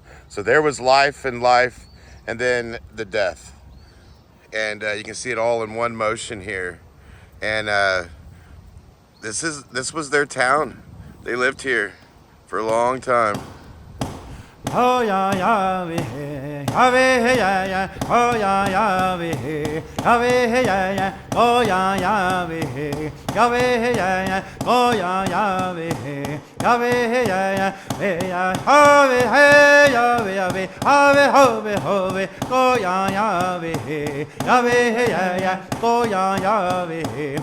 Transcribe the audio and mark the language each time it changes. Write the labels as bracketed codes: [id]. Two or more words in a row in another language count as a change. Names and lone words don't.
[en] So there was life, and then the death, and you can see it all in one motion here. And this was their town. They lived here for a long time. Oh ya ya we hey, ya ya, oh ya ya we hey, ya ya, oh ya ya we hey, ya ya, oh ya ya we hey, ya ya, we ya, ho we hey, ya we, ho we, oh ya ya we hey, ya ya, oh ya ya we hey.